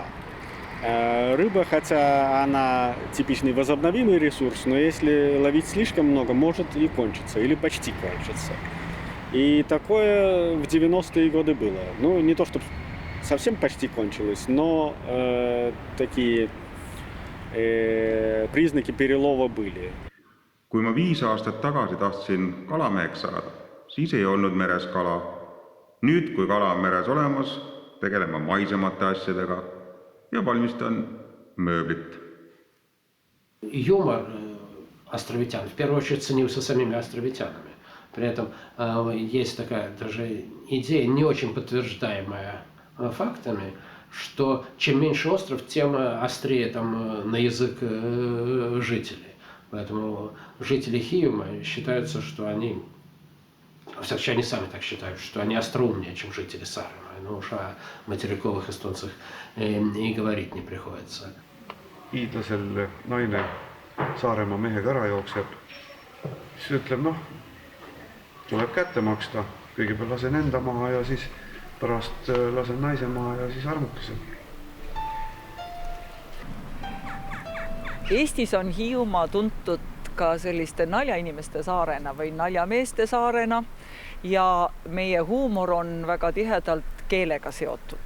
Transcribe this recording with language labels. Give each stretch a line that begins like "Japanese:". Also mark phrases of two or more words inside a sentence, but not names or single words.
Russian: Рыба, хотя она типичный возобновимый ресурс, но если ловить слишком много, может и кончиться, или почти кончиться. И такое в 90-е годы было. Ну, не то, чтобы совсем почти кончилось, но такие признаки перелова были.
Estonian: Kui ma 5 aastat tagasi tahtsin kalameheks saada, siis ei olnud meres kala. Nüüd, kui kala on meres olemas, tegelen ma maisemate asjadega ja valmistan mööblit.
Russian: Юмор островитян в первую очередь ценился самими островитянами. При этом есть такая даже идея, не очень подтверждаемая фактами, что чем меньше остров, тем острее там на язык жителей. Поэтому жители Хиума считаются, что они, во всяком случае, они сами так считают, что они остроумнее, чем жители Сaaremaa. Ну уж о материковых эстонцах и говорить не приходится.
Estonian: Hiidlasel naine Saaremaa mehega ära jookseb, siis ütleb, tuleb kätte maksta. Kõigepealt lasen enda maha ja siis pärast lasen naise maha ja siis armukese. Eestis on Hiiumaa tuntud ka selliste naljainimeste saarena või naljameeste saarena ja meie huumor on väga tihedalt keelega seotud.